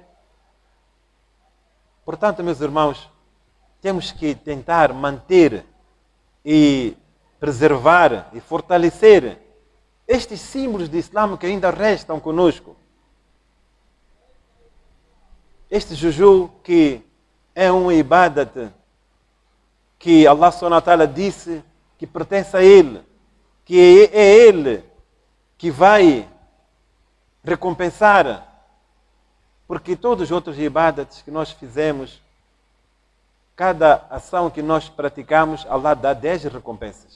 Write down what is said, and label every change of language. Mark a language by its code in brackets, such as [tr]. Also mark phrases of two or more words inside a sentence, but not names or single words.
[pt] Portanto, meus irmãos, temos que tentar manter e preservar e fortalecer estes símbolos de Islã que ainda restam conosco. Este juju que é um ibadat que Allah [ar] سبحانه وتعالى [pt] disse que pertence a Ele, que é Ele que vai recompensar, porque todos os outros ibadats que nós fizemos, cada ação que nós praticamos, Allah dá 10 recompensas.